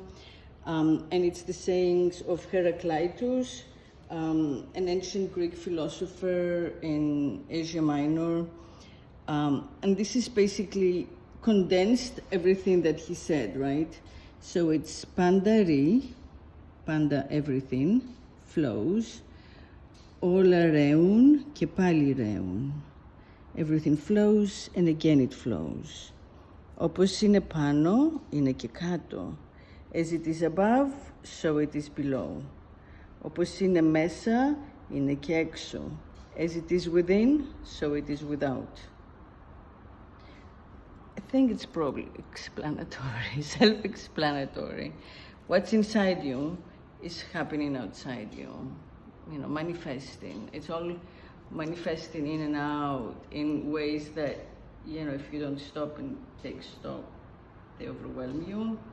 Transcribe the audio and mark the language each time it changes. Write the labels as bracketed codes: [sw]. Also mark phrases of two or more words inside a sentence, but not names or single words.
[en] And it's the sayings of Heraclitus, an ancient Greek philosopher in Asia Minor. And this is basically condensed everything that he said, right? So it's panda everything, flows, [el] όλα ρέουν και πάλι ρέουν. [en] Everything flows and again it flows. [el] Όπως είναι πάνω, είναι και κάτω. [en] As it is above, so it is below. [el] Όπως είναι μέσα, είναι και έξω. [en] As it is within, so it is without. I think it's probably explanatory, self-explanatory. What's inside you is happening outside you, you know, manifesting. It's all manifesting in and out in ways that, you know, if you don't stop and take stock, they overwhelm you.